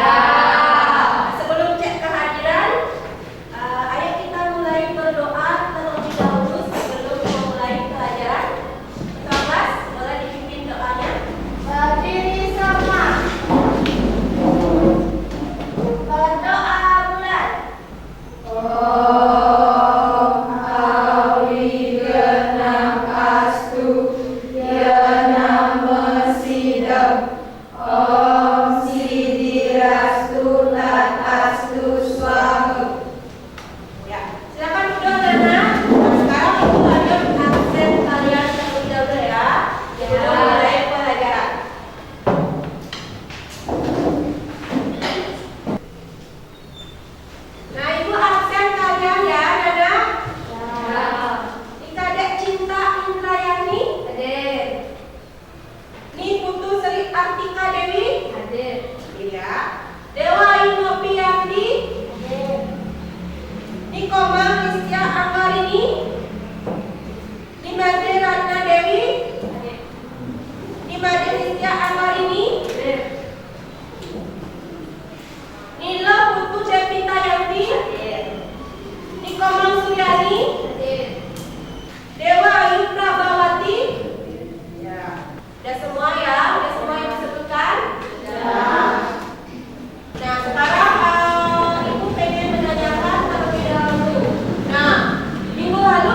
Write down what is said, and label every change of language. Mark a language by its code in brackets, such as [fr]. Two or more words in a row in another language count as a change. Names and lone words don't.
[id] Sebelum cek kehadiran, ayo kita mulai berdoa terlebih dahulu sebelum memulai pelajaran. Kelas, boleh dipimpin doanya. Berdiri semua. Berdoa bulan. [sa] Om Awigenam Astu Yanam Mesidam Om Sidirastu Lat Astu Swamu. [id] Ya, silakan duduk anak-anak. Sekarang Ibu lanjut absen kalian terlebih dahulu ya. Sebelum mulai pelajaran. Nah, Ibu absen kalian ya, anak-anak. Ika Dek Cinta Indrayani, Hadir. Ni Putu Sri Artika Dewi, Hadir. iya. Dewa Inopiandi, Hadir. Ni Komang Kristia Anggarini, Ni Madri Ratna Dewi, Hadir. Ni Madri Kristia Anggarini, Hadir. Nilo Putu Devita Yanti, Hadir. Ni Komang Suryani, Hadir. Dewa Ayu Prabawati. Ya. Udah semua ya? Udah semua yang disebutkan? Nah, sekarang Ibu pengen menanyakan terlebih dahulu. Nah, minggu